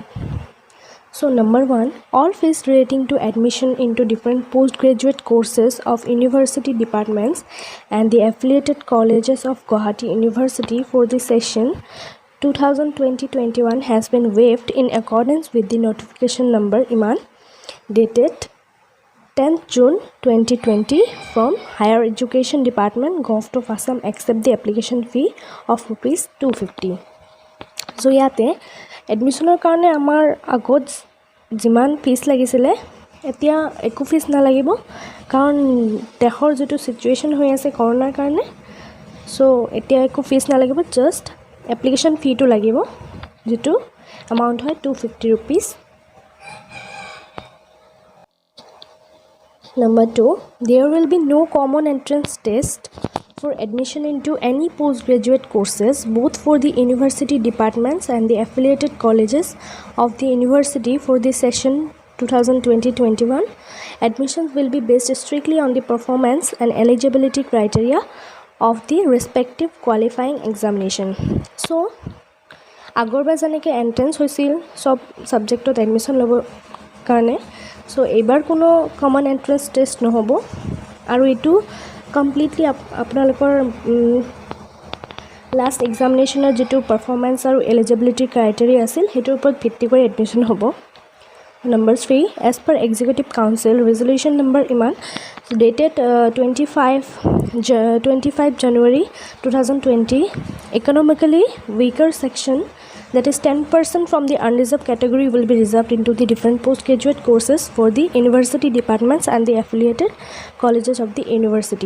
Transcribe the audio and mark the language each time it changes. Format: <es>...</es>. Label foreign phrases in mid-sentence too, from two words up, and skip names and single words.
<en>So number 1, all fees relating to admission into different postgraduate courses of university departments and the affiliated colleges of Guwahati University for the session 2020-21 has been waived in accordance with the notification number Iman dated 10th June 2020 from Higher Education Department, Govt of Assam, except the application fee of ₹250.</en> <as>ছ' যাতে এডমিচনৰ কাৰণে আমাৰ আগত যিমান ফিজ লাগিছিলে এতিয়া একো ফিজ না লাগিব কাৰণ দেশৰ যিটো ছিচুৱেচন হৈ আছে কৰোণা কাৰণে. ছ' এতিয়া একো ফিজ না লাগিব,</as> <en>just application fee</en> <as>টো লাগিব যিটো এমাউণ্ট হয় ₹250.</as> <en>Number 2, there will be no common entrance test for admission into any postgraduate courses, both for the university departments and the affiliated colleges of the university for the session 2020-21. Admissions will be based strictly on the performance and eligibility criteria of the respective qualifying examination.</en> <as>So, আগৰবাৰ যেনেকৈ এন্ট্ৰান্স হৈছিল সব চাবজেক্টত এডমিচন ল'ব কাৰণে. ছ' এইবাৰ কোনো</as> <en>common entrance test</en> <as>নহ'ব আৰু এইটো কমপ্লিটলি আপোনালোকৰ</as> <en>last examination</en> <as>ৰ যিটো পাৰফৰমেন্স আৰু</as> <en>eligibility criteria</en> <as>আছিল সেইটোৰ ওপৰত ভিত্তি কৰি এডমিচন হ'ব.</as> <en>Number 3, as per Executive Council resolution number Iman dated 25 January 2020, economically weaker section, that is 10% from the unreserved category, will be reserved into the different postgraduate courses for the university departments and the affiliated colleges of the university.</en>